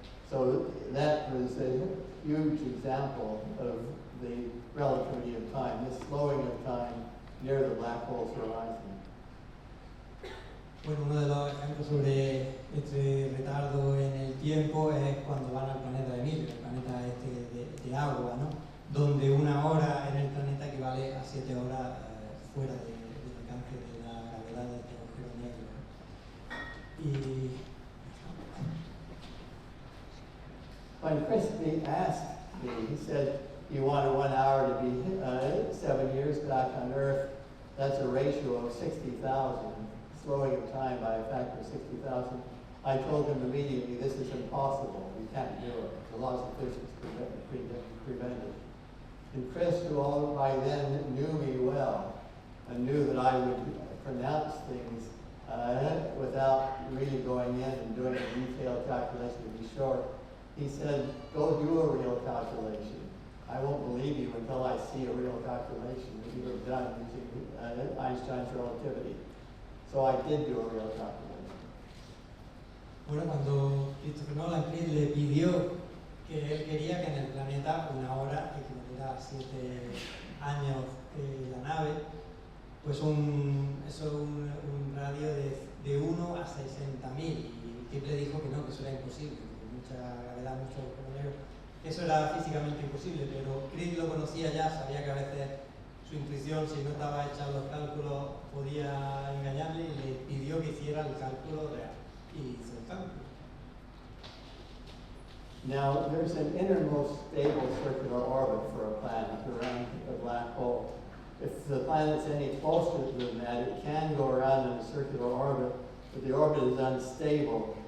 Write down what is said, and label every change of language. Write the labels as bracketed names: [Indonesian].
[English] So that was a huge example of the relativity of time, this slowing of time near the black hole's horizon. [Spanish] Bueno, uno de los ejemplos sobre este retardo en el tiempo es cuando van al planeta de Miller, el planeta este de agua, ¿no? Donde 1 hora en el planeta equivale a 7 horas fuera del alcance de la gravedad de este agujero negro. Y [English] when Christy asked me, he said he wanted 1 hour to be 7 years back on Earth. That's a ratio of 60,000, slowing of time by a factor of 60,000. I told him immediately, this is impossible. We can't do it. The laws of physics prevent it. And Chris, who all by then knew me well, and knew that I would pronounce things without really going in and doing a detailed calculation to be short, he said, go do a real calculation. I won't believe you until I see a real calculation that you have done using Einstein's relativity. So I did do a real calculation. [Spanish] Bueno, cuando Christopher Nolan le pidió que él quería que en el planeta 1 hora equivaliera a 7 años la nave, pues eso es un radio de 1 a 60.000, y Kip le dijo que no, que eso era imposible, con mucha gravedad, mucho negro. Eso era físicamente imposible, pero Chris lo conocía ya, sabía que a veces su intuición, si no estaba hecha los cálculos, podía engañarle, y le pidió que hiciera el cálculo real. Y hizo el cálculo. [English] Now, there's an innermost stable circular orbit for a planet around a black hole. If the planet's any closer than that, it can go around in a circular orbit, but the orbit is unstable.